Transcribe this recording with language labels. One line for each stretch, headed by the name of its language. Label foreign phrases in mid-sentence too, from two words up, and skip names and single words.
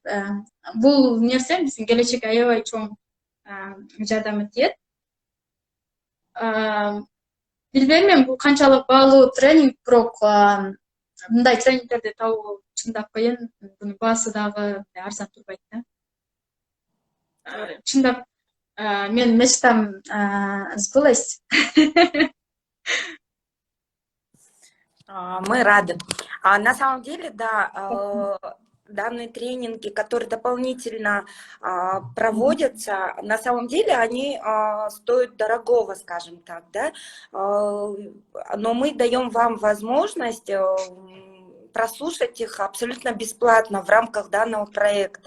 Kyrgyz: Бул нерсе биздин келечекке аябай чоң жардамы тиет. Билбейм мен бул канчалык баалуу тренинг, бирок мындай тренингтерди табуу чындап кыйын. Бунун баасы дагы арзан турбайт да. Чындап мен
Russian: мечтам сбылась. Мы рады. На самом деле, да, данные тренинги, которые дополнительно проводятся, на самом деле они стоят дорогого, скажем так, да, но мы даем вам возможность прослушать их абсолютно бесплатно в рамках данного проекта.